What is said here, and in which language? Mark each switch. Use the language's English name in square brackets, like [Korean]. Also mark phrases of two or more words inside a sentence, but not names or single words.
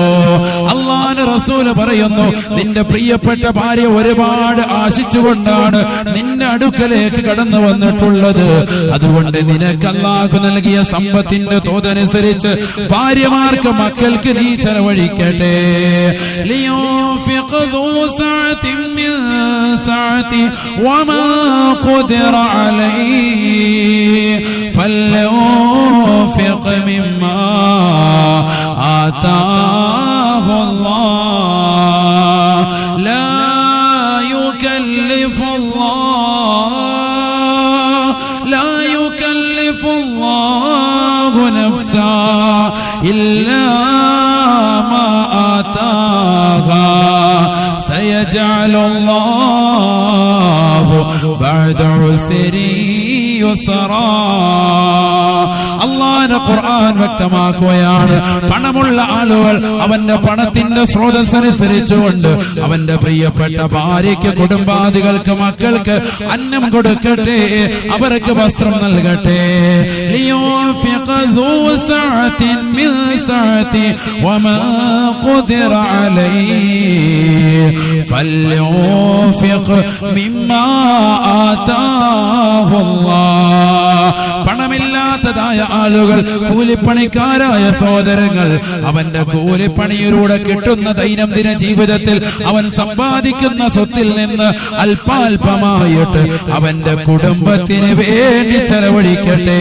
[Malayalam] അല്ലാഹുവിന്റെ റസൂല് പറയുന്നു, നിന്റെ പ്രിയപ്പെട്ട ഭാര്യ ഒരുപാട് ആശിച്ചുകൊണ്ടാണ് നിന്റെ അടുക്കലേക്ക് കടന്നു വന്നിട്ടുള്ളത്. അതുകൊണ്ട് നിനക്ക് അല്ലാഹു നൽകിയ സമ്പത്തിന്റെ തോതനുസരിച്ച് ഭാര്യമാർക്ക്, മക്കൾക്ക് നീ ചെലവഴിക്കട്ടെ. [Arabic] لينفق ذو سعة من سعته وما قدر عليه فلينفق مما آتاه الله لا يكلف الله نفسا إلا سيجعل الله بعد عسر يسرا. [Malayalam] അല്ലാഹുവിന്റെ ഖുർആൻ വ്യക്തമാക്കുകയാണ്, പണമുള്ള ആളുകൾ അവന്റെ പണത്തിന്റെ സ്രോതസ്സനുസരിച്ചുകൊണ്ട് അവന്റെ പ്രിയപ്പെട്ട ഭാര്യയ്ക്ക്, കുടുംബാദികൾക്ക്, മക്കൾക്ക് അന്നം കൊടുക്കട്ടെ, അവർക്ക് വസ്ത്രം നൽകട്ടെ. [Arabic] لينفق ذو سعة من سعته وما قدر عليه فلينفق مما آتاه الله. [Malayalam] പണമില്ലാത്തതായ ആളുകൾ, കൂലിപ്പണിക്കാരായ സഹോദരങ്ങൾ, അവന്റെ കൂലിപ്പണിയിലൂടെ കിട്ടുന്ന ദൈനംദിന ജീവിതത്തിൽ അവൻ സമ്പാദിക്കുന്ന സ്വത്തിൽ നിന്ന് അല്പാൽപമായിട്ട് അവന്റെ കുടുംബത്തിന് വേണ്ടി ചെലവഴിക്കട്ടെ.